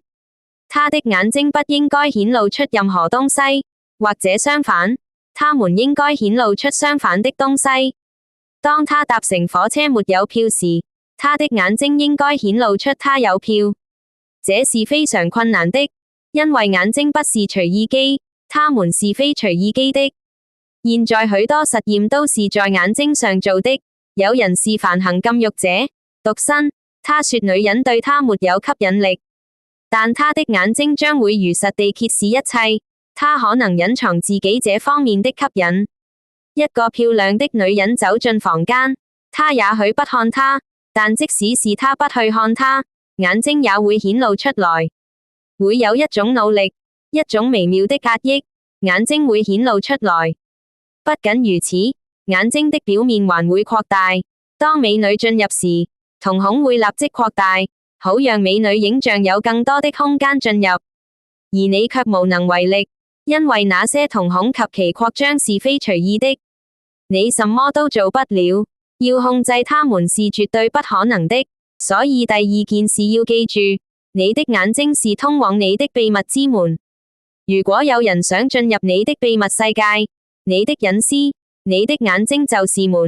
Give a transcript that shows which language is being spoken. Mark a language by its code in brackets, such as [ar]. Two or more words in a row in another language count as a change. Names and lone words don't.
[zh] 他的眼睛不應該顯露出任何東西，或者相反，他們應該顯露出相反的東西。當他搭乘火車沒有票時，他的眼睛應該顯露出他有票。這是非常困難的，因為眼睛不是隨意機。他們是非隨意機的。現在許多實驗都是在眼睛上做的。有人是梵行禁欲者，獨身，他說女人對他沒有吸引力，但他的眼睛將會如實地揭示一切。他可能隱藏自己這方面的吸引。一個漂亮的女人走進房間，他也許不看她，但即使是他不去看她，眼睛也會顯露出來。會有一種努力，一種微妙的壓抑，眼睛會顯露出來。不僅如此，眼睛的表面還會擴大。當美女進入時，瞳孔會立即擴大，好讓美女影像有更多的空間進入。而你卻無能為力，因為那些瞳孔及其擴張是非隨意的。你什麼都做不了，要控制它們是絕對不可能的。所以第二件事要記住，你的眼睛是通往你的秘密之門。如果有人想進入你的秘密世界，你的隱私，你的眼睛就是門。